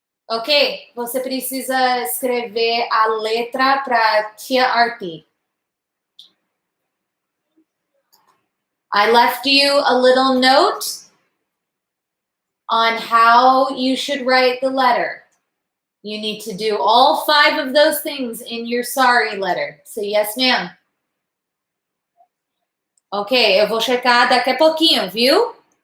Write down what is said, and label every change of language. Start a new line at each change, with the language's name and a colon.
Portuguese: Ok, você precisa escrever a letra para tia Arti.
English: I left you a little note on how you should write the letter. You need to do all 5 of those things in your sorry letter. So yes, ma'am.
Portuguese: Ok, eu vou checar daqui a pouquinho, viu?